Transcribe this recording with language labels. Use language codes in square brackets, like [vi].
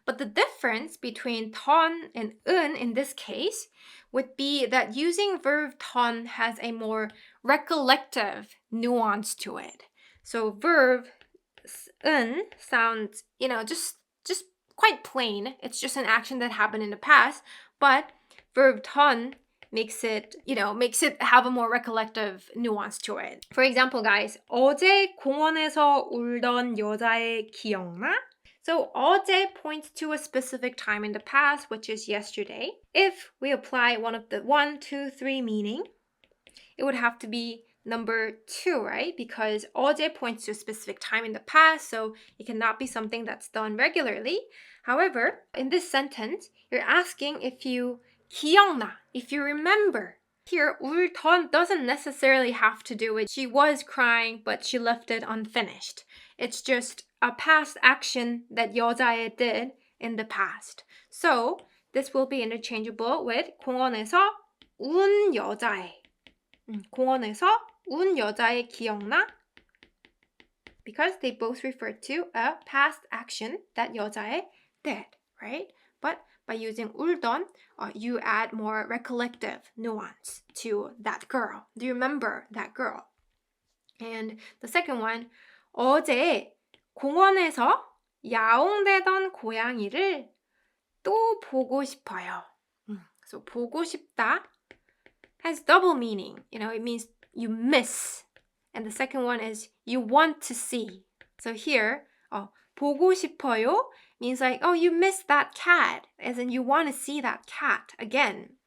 [en] But the difference between 던 and in this case would be that using verb 던 has a more recollective nuance to it. So verb sounds, just quite plain. It's just an action that happened in the past, but verb 던 makes it have a more recollective nuance to it. For example, guys, [ko] 어제 공원에서 울던 여자애 기억나? [en] So 어제 points to a specific time in the past, which is yesterday. If we apply one of the 1, 2, 3 meaning, it would have to be number 2, right? Because 어제 points to a specific time in the past, so it cannot be something that's done regularly. However, in this sentence, you're asking if you 기억나, if you remember. Here, 울던 doesn't necessarily have to do with she was crying, but she left it unfinished. It's just a past action that 여자애 did in the past. So, this will be interchangeable with [ko] 공원에서 운 여자애. 공원에서 운 여자애 기억나? [en] Because they both refer to a past action that 여자애 did, right? But by using 울던, you add more recollective nuance to that girl. Do you remember that girl? And the second one, [ko] 어제 공원에서 야옹대던 고양이를 또 보고 싶어요. [en] So 보고 싶다 has double meaning. It means you miss. And the second one is you want to see. So here, 보고 싶어요 means like, oh, you missed that cat, as in you want to see that cat again.